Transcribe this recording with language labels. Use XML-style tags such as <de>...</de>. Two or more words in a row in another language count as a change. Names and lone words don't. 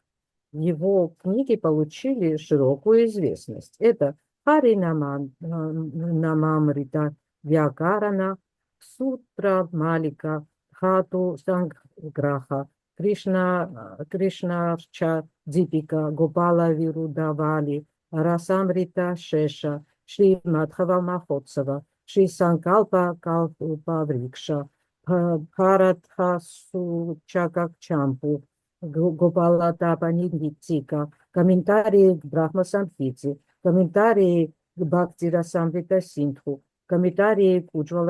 <ru>Его книги получили широкую известность. Это Харинамамрита Вьякарана, Сутра Малика, Хату Санграха, Кришнавча Дипика, Гопала Вирудавали, Расамрита Шеша, Шри Мадхава Махотсава, Шри Санкалпа Калпаврикша, Бхаратха Сучакакчампу, Гопала Тапанидитика, комментарии к Брахма Самхите, комментарии к Бхактира Самвита Синдху, комментарии к Уджвала</ru>